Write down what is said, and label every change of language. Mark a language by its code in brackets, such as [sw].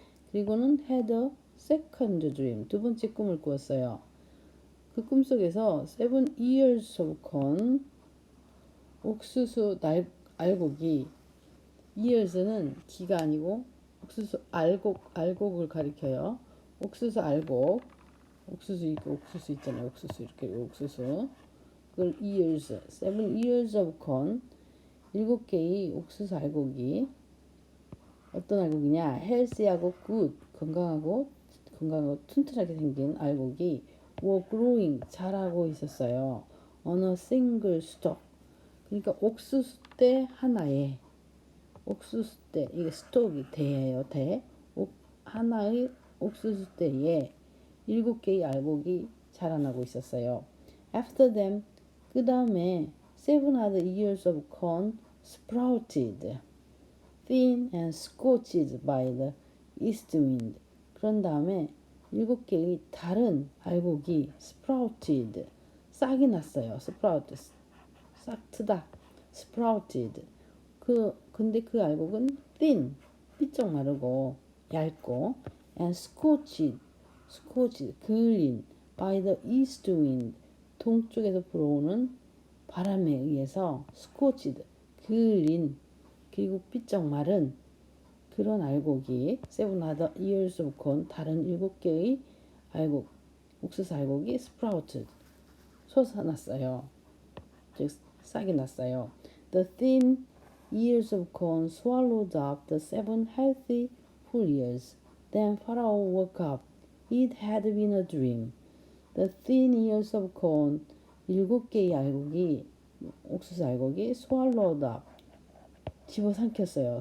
[ko] 그리고는 [en] had a second dream. [ko] 두 번째 꿈을 꾸었어요. 그 꿈속에서 [en] 7 ears of corn, [ko] 옥수수 알곡이, ears는 기가 아니고 옥수수 알곡을 가리켜요. 옥수수 알곡, 옥수수 있잖아요. 옥수수 이렇게 옥수수. 그걸 ears, [en] 7 ears of corn, [ko] 7개의 옥수수 알곡이 어떤 알곡이냐? healthy하고 good, 건강하고 튼튼하게 생긴 알곡이 [en] were growing, [ko] 자라고 있었어요. [en] on a single stalk. [ko] 그러니까 옥수수대 하나에, 옥수수대, 이게 스톡이 대예요. 하나의 옥수수대에 7개의 알곡이 자라나고 있었어요. [en] After them, [ko] 그 다음에 [en] 7 other ears of corn sprouted, thin and scorched by the east wind. [ko] 그런 다음에 7개의 다른 알곡이 [en] sprouted, [ko] 싹이 났어요. 싹 트다. sprouted. 근데 그 알곡은 thin, 삐쩍 마르고 얇고, [en] and scorched, [ko] 그을린, [en] by the east wind, [ko] 동쪽에서 불어오는 바람에 의해서 scorched, 그을린, 그리고 삐쩍 마른 그런 알곡이 [en] 7 other ears of corn, [ko] 다른 7개의 알곡, 옥수수 알곡이 sprouted, 솟아났어요. 즉 싹이 났어요. [en] The thin ears of corn swallowed up the 7 healthy full ears. Then Pharaoh woke up. It had been a dream. The thin ears of corn, [ko] 7개의 알곡이, 옥수수 알곡이 [en] swallowed up, [ko] 집어삼켰어요.